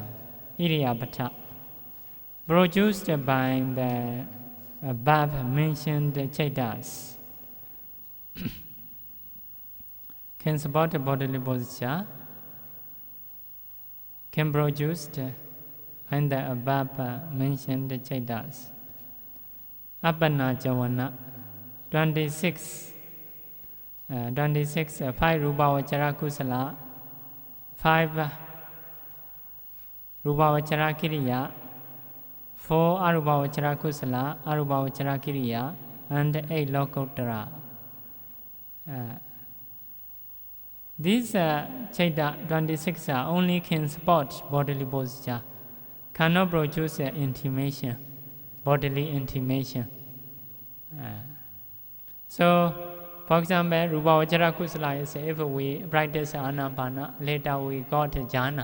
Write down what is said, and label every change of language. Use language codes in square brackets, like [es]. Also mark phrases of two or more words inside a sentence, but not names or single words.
[en] Iriyapata, produced by the above mentioned chaitas, can support bodily posture, can produced by the above mentioned chaitas. [pi] Appana Jawana 26 5 Rupa Vachara Kusala 5 Rupa Vachara Kiriya, 4 Arupa Vachara Kusala, Arupa Vachara Kiriya, [en] and 8 Lokottara. These Chaita 26 only can support bodily posture, cannot produce intimation, bodily intimation. So, for example, [pi] Rupa Vachara Kusala [en] is if we practice Anapana, later we got jhana.